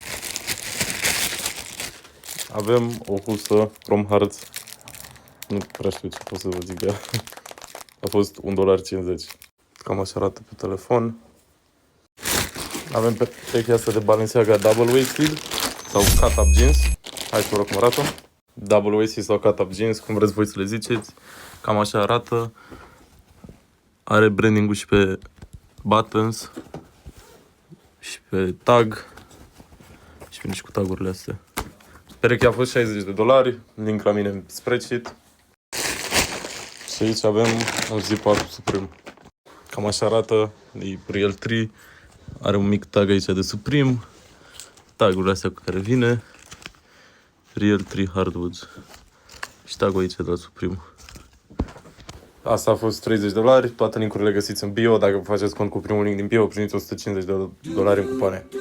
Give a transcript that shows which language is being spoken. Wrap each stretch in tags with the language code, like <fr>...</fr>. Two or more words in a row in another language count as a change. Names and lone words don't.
<ro>Avem o husă From Hearts. Nu prea știu ce pot să vă zic de ea. A fost $1,50. Cam așa arată pe telefon. Avem perechea asta de Balenciaga</ro> <en>double waisted</en> <ro>sau</ro> <en>cut-up jeans.</en> <ro>Hai să vă rog cum arată.</ro> <en>Double waisted</en> <ro>sau</ro> <en>cut-up jeans,</en> <ro>cum vreți voi să le ziceți. Cam așa arată. Are branding-ul și pe buttons și pe tag și vine și cu tagurile astea. Perechea a fost $60, link la mine în spreadsheet. Și aici avem un zip-up Supreme. Cam așa arată, e Real 3, are un mic tag aici de Supreme, tagurile astea cu care vine, Real 3 Hardwoods și tagul aici de la Supreme. Asta a fost $30, toate link-urile le găsiți în bio, dacă vă faceți cont cu primul link din bio, primiți $150 în cupoane.</ro>